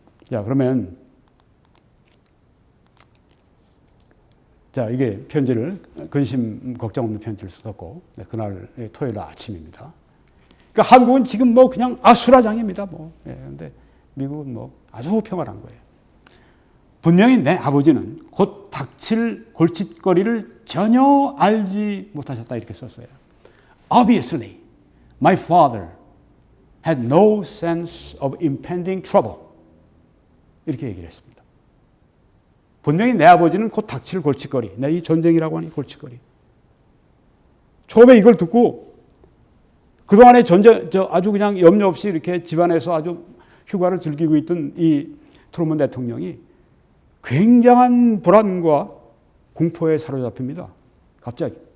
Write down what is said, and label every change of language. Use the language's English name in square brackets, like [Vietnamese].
[Korean] 자, 그러면 자, 이게 편지를 근심 걱정 없는 편지를 썼고 그날 토요일 아침입니다. 그러니까 한국은 지금 그냥 아수라장입니다. 근데 미국은 아주 평안한 거예요. 분명히 내 아버지는 곧 닥칠 골칫거리를 전혀 알지 못하셨다 이렇게 썼어요. [English] Obviously, my father had no sense of impending trouble. [Korean] 이렇게 얘기를 했습니다. 분명히 내 아버지는 곧 닥칠 골칫거리, 이 전쟁이라고 하는 골칫거리. 처음에 이걸 듣고 그동안에 아주 그냥 염려 없이 이렇게 집안에서 아주 휴가를 즐기고 있던 이 트루먼 대통령이 굉장한 불안과 공포에 사로잡힙니다. 갑자기.